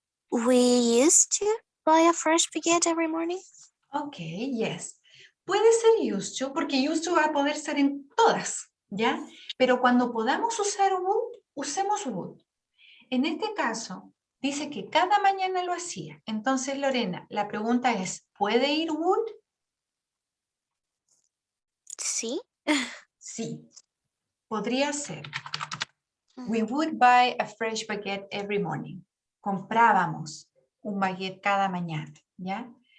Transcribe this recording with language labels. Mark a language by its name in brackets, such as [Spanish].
[English] We used to buy a fresh baguette every morning. Okay, yes. [Spanish] Puede ser used to, porque used to va a poder ser en todas, ¿ya? Pero cuando podamos usar would, usemos would. En este caso, dice que cada mañana lo hacía. Entonces, Lorena, la pregunta es, ¿puede ir would? Sí. Sí, podría ser. [English] We would buy a fresh baguette every morning. [Spanish] Comprábamos un baguette cada mañana, ¿ya?